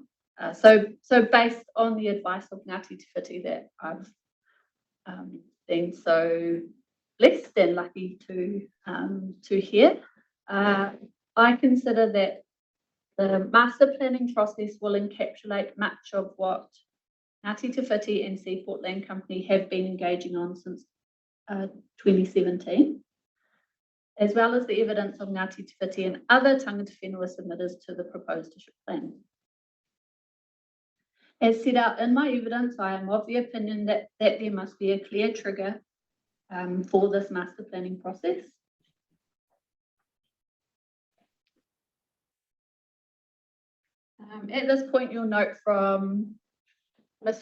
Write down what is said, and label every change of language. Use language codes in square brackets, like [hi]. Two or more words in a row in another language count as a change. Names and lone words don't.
[en] So based on the advice of Ngāti Te Whiti that I've been so less than lucky to hear, I consider that the master planning process will encapsulate much of what Ngāti Te Whiti and Seaport Land Company have been engaging on since 2017, as well as the evidence of Ngāti Te Whiti and other [mi] tangata whenua [en] submitters to the proposed district plan. As set out in my evidence, I am of the opinion that there must be a clear trigger for this master planning process. At this point, you'll note from Ms.